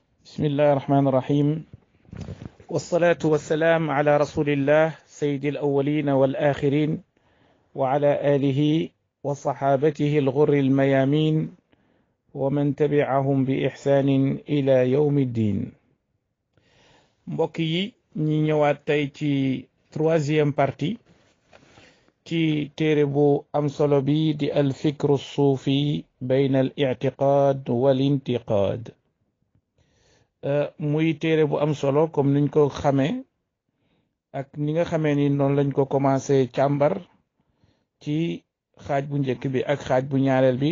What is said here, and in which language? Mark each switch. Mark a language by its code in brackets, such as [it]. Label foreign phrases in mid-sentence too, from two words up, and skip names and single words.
[ar] بسم الله الرحمن الرحيم والصلاة والسلام على رسول الله سيد الأولين والآخرين وعلى آله وصحابته الغر الميامين ومن تبعهم بإحسان إلى يوم الدين. [wo] mbokk yi ñi ñëwaat tey ci [fr] troisième partie [wo] ci téere bu am solo bi di al fikru suufi bayna al i'tiqaad wal intiqaad. muy téere bu am solo comme niñ ko xamee ak ni nga xamee ni noonu lañ ko commencé càmbar ci xaaj bu njëkk bi ak xaaj bu ñaareel bi.